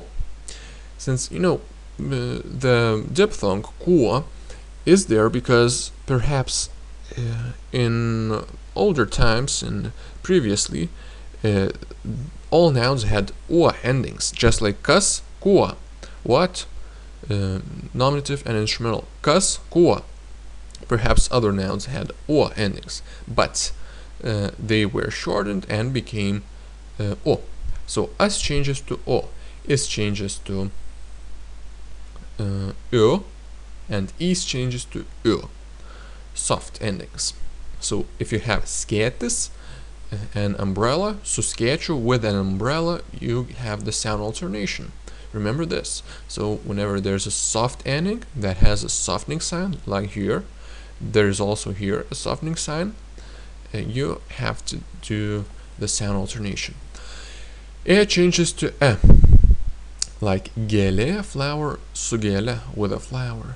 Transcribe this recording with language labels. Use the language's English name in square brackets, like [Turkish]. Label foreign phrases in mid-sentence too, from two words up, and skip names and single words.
[English] Since, you know, the diphthong kuo is there because perhaps in older times and previously all nouns had o endings, just like [Lithuanian] kas, kuo, [English] what, nominative and instrumental, [Lithuanian] kas, kuo. [English] Perhaps other nouns had o endings, but they were shortened and became o. So as changes to o, is changes to ö, and is changes to ö. Soft endings. So if you have skėtis, an umbrella, [Lithuanian] su skėčiu, [English] with an umbrella, you have the sound alternation. Remember this. So whenever there's a soft ending that has a softening sign, like here, there's also here a softening sign, you have to do the sound alternation. E changes to e, like gėlė, flower, [Lithuanian] su gėle, [English] with a flower.